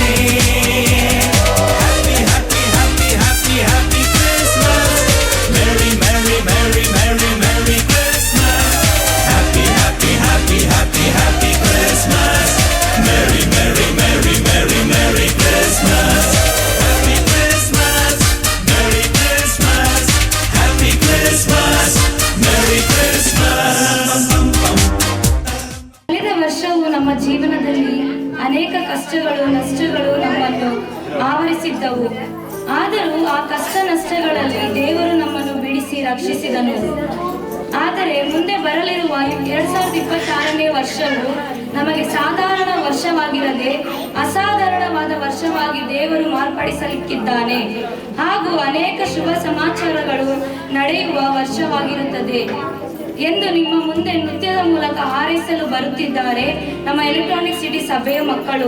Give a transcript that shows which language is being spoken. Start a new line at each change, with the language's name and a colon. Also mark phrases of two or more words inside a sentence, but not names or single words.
English: happy happy happy happy happy Christmas merry merry merry merry merry Christmas happy happy happy happy happy Christmas merry merry merry merry merry Christmas happy Christmas merry Christmas happy Christmas merry Christmas
Kannada: ಕಳೆದ ವರ್ಷವು ನಮ್ಮ ಜೀವನದಲ್ಲಿ ಅನೇಕ ಕಷ್ಟಗಳು ನಷ್ಟಗಳು ನಮ್ಮನ್ನು ಆವರಿಸಿದ್ದವು. ಆದರೂ ಆ ಕಷ್ಟ ನಷ್ಟಗಳಲ್ಲಿ ದೇವರು ನಮ್ಮನ್ನು ಬಿಡಿಸಿ ರಕ್ಷಿಸಿದನು. ಆದರೆ ಮುಂದೆ ಬರಲಿರುವ 2026ನೇ ವರ್ಷವು ನಮಗೆ ಸಾಧಾರಣ ವರ್ಷವಾಗಿರದೆ ಅಸಾಧಾರಣವಾದ ವರ್ಷವಾಗಿ ದೇವರು ಮಾರ್ಪಡಿಸಲಿಕ್ಕಿದ್ದಾನೆ ಹಾಗೂ ಅನೇಕ ಶುಭ ಸಮಾಚಾರಗಳು ನಡೆಯುವ ವರ್ಷವಾಗಿರುತ್ತದೆ ಎಂದು ನಿಮ್ಮ ಮುಂದೆ ನೃತ್ಯದ ಮೂಲಕ ಹಾರೈಸಲು ಬರುತ್ತಿದ್ದಾರೆ ನಮ್ಮ ಎಲೆಕ್ಟ್ರಾನಿಕ್ ಸಿಟಿ ಸಭೆಯ ಮಕ್ಕಳು.